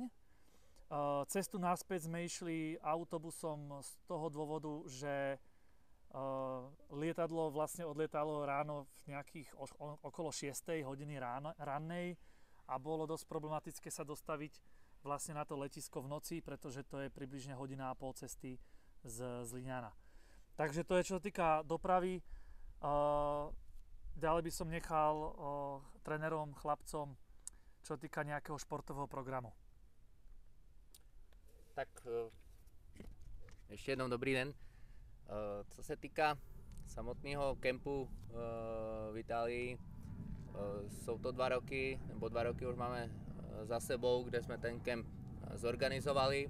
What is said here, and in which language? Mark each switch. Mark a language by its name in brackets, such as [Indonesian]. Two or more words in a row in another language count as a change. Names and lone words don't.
[Slovak] Cestu naspäť sme išli autobusom z toho dôvodu, že lietadlo vlastne odlietalo ráno v nejakých okolo 6 hodiny rannej a bolo dosť problematické sa dostaviť vlastne na to letisko v noci, pretože to je približne hodina a pol cesty z Liňana. Takže to je čo sa týka dopravy. Ďalej by som nechal trénerom, chlapcom, čo týka nejakého športového programu. [Czech] Tak ještě jednou dobrý den. Co se týká samotného kempu v Itálii, jsou to 2 roky, nebo 2 roky už máme za sebou, kde jsme ten kemp zorganizovali.